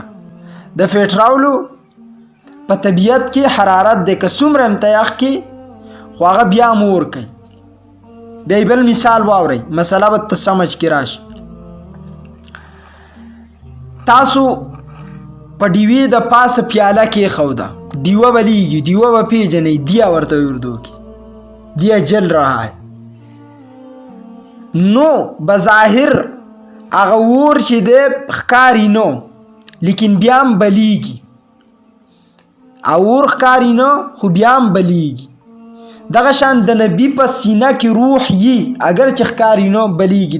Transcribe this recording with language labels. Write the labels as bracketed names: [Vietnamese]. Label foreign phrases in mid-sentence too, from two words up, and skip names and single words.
[Pashto] د پیټرولو په طبیعت کې حرارت دی، که څومره هم ته یخ کې خو هغه بیا هم اور کوي. بیا بل مثال واورئ، مسله به ته سمجھ کې راشي. تاسو په ډیوې د پاسه پیاله کې خوده، دیوه بلیږي، دیوه به پیژنئ، دیا ورته اردو کې [Urdu] دیا جل رہا ہے. [Pashto] نو بظاهر هغه اور چې دی ښکاري نو، لیکن بیا هم بلیږي، اور ښکاري نو خو بیا هم بلیږي. دغه شان د نبی په سینه کې روح یي، اگر چې ښکاري نو بلیږي.